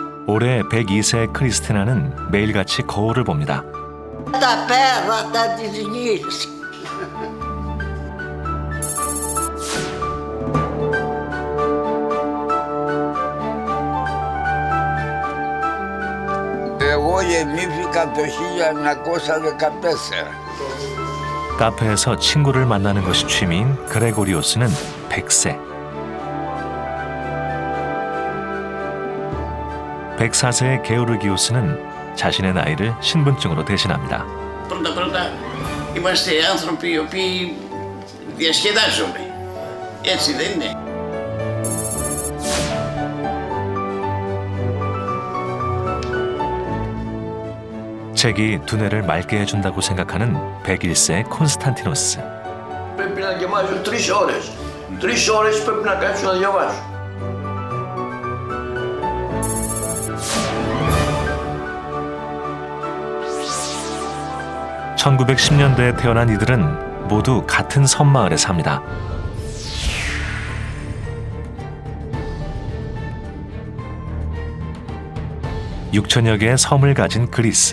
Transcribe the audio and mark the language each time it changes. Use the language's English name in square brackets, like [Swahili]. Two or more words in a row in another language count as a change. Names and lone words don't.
[Korean] 올해 102세 크리스티나는 매일같이 거울을 봅니다. [Greek] Τα πέρατα της γης. Εγώ γεννήθηκα το 1914. [Korean] 카페에서 친구를 만나는 것이 취미인 그레고리오스는 100세. 104세의 게오르기오스는 자신의 나이를 신분증으로 대신합니다. [Greek] Πρώτα είμαστε άνθρωποι οι οποίοι διασκεδάζουμε. Έτσι δεν είναι? [Korean] 책이 두뇌를 맑게 해준다고 생각하는 101세 콘스탄티노스. [Greek] Πρέπει να διαβάζω 3 ώρες. 3 ώρες πρέπει να κάτσω να διαβάζω. [Korean] (1910년대에) 태어난 이들은 모두 같은 섬마을에 삽니다. (6천여) 개의 섬을 가진 그리스.